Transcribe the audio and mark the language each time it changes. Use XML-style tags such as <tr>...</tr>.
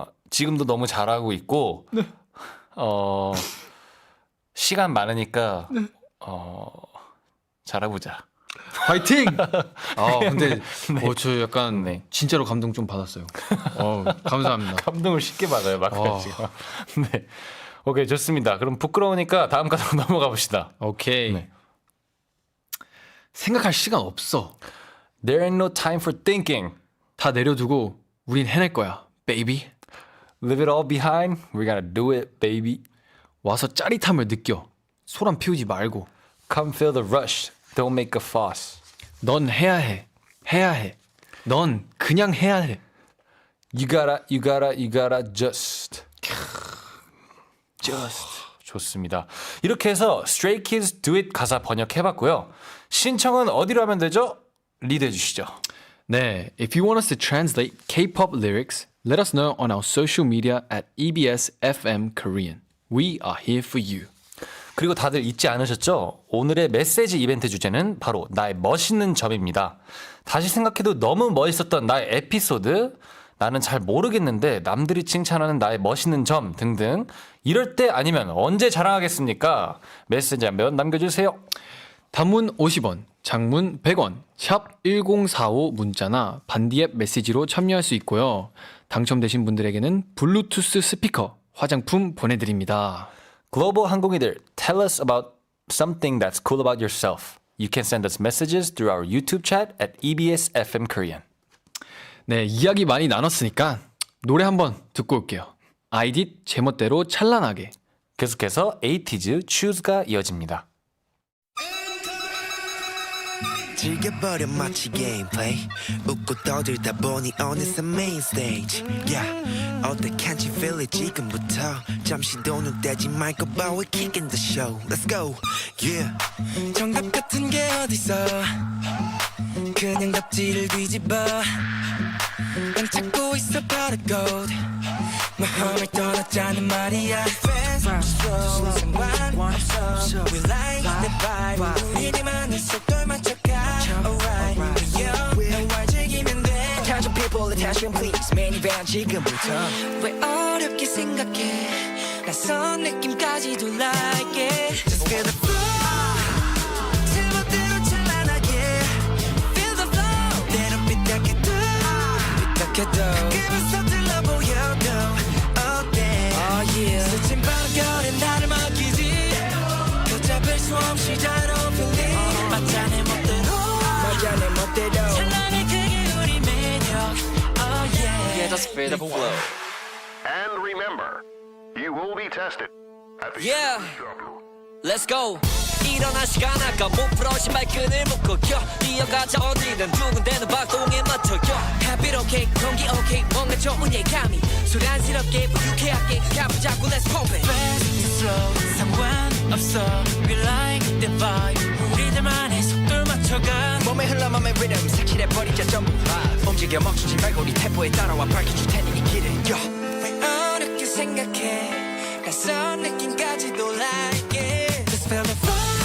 <ko>지금도 너무 잘하고 있고 시간 많으니까 잘해보자. 화이팅! 근데 저 약간 네. 진짜로 감동 좀 받았어요. 감사합니다. 감동을 쉽게 받아요, 마크가 어. 씨가. 네. 오케이, 좋습니다. 그럼 부끄러우니까 다음 카드로 넘어가 봅시다. 오케이. 네. 생각할 시간 없어.</ko> <en>There ain't no time for thinking.</en> <ko>다 내려두고 우린 해낼 거야, baby.</ko> <en>Leave it all behind. We gotta do it, baby.</en> <ko>와서 짜릿함을 느껴. 소란 피우지 말고.</ko> <en>Come feel the rush. Don't make a fuss.</en> <ko>넌 해야 해. 해야 해. 넌 그냥 해야 해.</ko> <en>You gotta just.</en> <ko>좋습니다. 이렇게 해서 Stray Kids Do It 가사 번역해봤고요. 신청은 어디로 하면 되죠? 리드해 주시죠.</ko> <en>네, if you want us to translate K-pop lyrics, let us know on our social media at EBS FM Korean. We are here for you.</en> <ko>그리고 다들 잊지 않으셨죠? 오늘의 메시지 이벤트 주제는 바로 나의 멋있는 점입니다. 다시 생각해도 너무 멋있었던 나의 에피소드, 나는 잘 모르겠는데 남들이 칭찬하는 나의 멋있는 점 등등, 이럴 때 아니면 언제 자랑하겠습니까? 메시지 한번 남겨주세요. 단문 50원, 장문 100원, 샵 1045 문자나 반디앱 메시지로 참여할 수 있고요. 당첨되신 분들에게는 블루투스 스피커, 화장품 보내드립니다. 글로벌 항공이들,</ko> <en>tell us about something that's cool about yourself. You can send us messages through our YouTube chat at EBS FM Korean.</en> <ko>네, 이야기 많이 나눴으니까 노래 한번 듣고 올게요. 아이딧 제멋대로 찬란하게. 계속해서 에이티즈 Choose가 이어집니다. 즐겨버려 마치 게임플레이 웃고 떠들다 보니 어느새 메인 스테이지 yeah.</ko> <en>어때 can't you feel it</en> <ko>지금부터 잠시 돈은 떼지 말고 봐</ko> <en>we're kicking the show let's go yeah.</en> <ko>정답 같은 게 어딨어 그냥 답지를 뒤집어 난 찾고 있어 버릇 마음을 떠났자는 말이야 Fans slow 상관없어</ko> <en>We like the vibe</en> <ko>우리들만의 속도를 맞춰가 Alright 너와 즐기면 돼</ko> <en>Attention people attention please</en> <ko>minivan 지금부터 왜 어렵게 생각해 낯선 느낌까지도</ko> <en>like it Just feel the flow</en> <ko>제멋대로 찬란하게</ko> <en>Feel the flow</en> <ko>때론 삐딱해도 가끔은 서툴러 보여도 스친 바람결에 나를 맡기지 걷잡을 수 없이 자유로운 feeling 맞아 내 멋대로 찬란해 그게 우리 매력</ko> <en>Oh yeah Yeah, just feel the flow. And remember, you will be tested at the Yeah. Let's go.</en> <ko>일어날 시간 아까 못 풀어진 발끈을 묶어겨 이어가자 언니는 두근대는 박동에 맞춰겨</ko> <en>Happy okay</en> <ko>공기 okay 뭔가 좋은 예감이 소란스럽게 부유쾌하게 가보자고</ko> <en>Let's pump it</en> <ko>Fast slow 상관없어</ko> <en>We like the vibe</en> <ko>우리들만의 속도를 맞춰가 몸에 흘러 맘의 리듬 색칠해버리자 전부 움직여 멈추지 말고 네 템포에 따라와 밝혀줄 테니 이 길을 왜 어렵게 생각해 낯선 느낌까지도</ko> <en>like it Just feel the flow</en>